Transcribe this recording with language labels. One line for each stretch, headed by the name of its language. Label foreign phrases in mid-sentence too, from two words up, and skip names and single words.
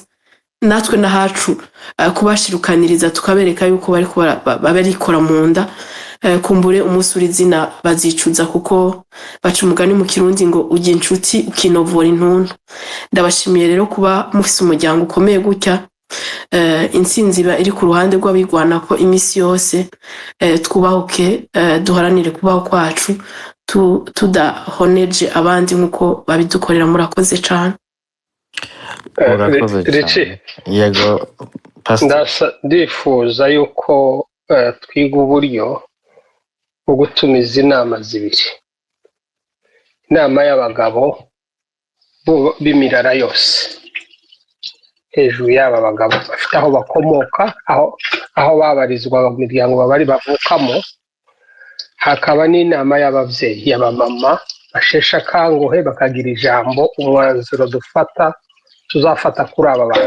Rundi: Natwe nahacu kubashirukaniriza tukabereka yuko bariko barikora mu nda, kumbure umunsi uri zina bazicuza, kuko baca umugani mu Kirundi ngo ujya inshuti ukinovora intuntu. Ndabashimiye rero kuba mufise umuryango ukomeye gutya. Intsinzi iri ku ruhande rw'abigwana ko imisi yose. Twubahuke, duharanire kubaho kwacu tudahoneje abandi nkuko babidukorera. Murakoze cyane. Richi, yego ndifuza yuko twiga uburyo bwo gutumiza inama zibiri, inama y'abagabo b'imirara yose, hejuru y'aba bagabo bafite aho bakomoka, aho babarizwa mu miryango babari bavukamo, hakaba n'inama y'ababyeyi, y'abamama basheshe akanguhe bakagira ijambo, umwanzuro tuzafata kuri aba bantu.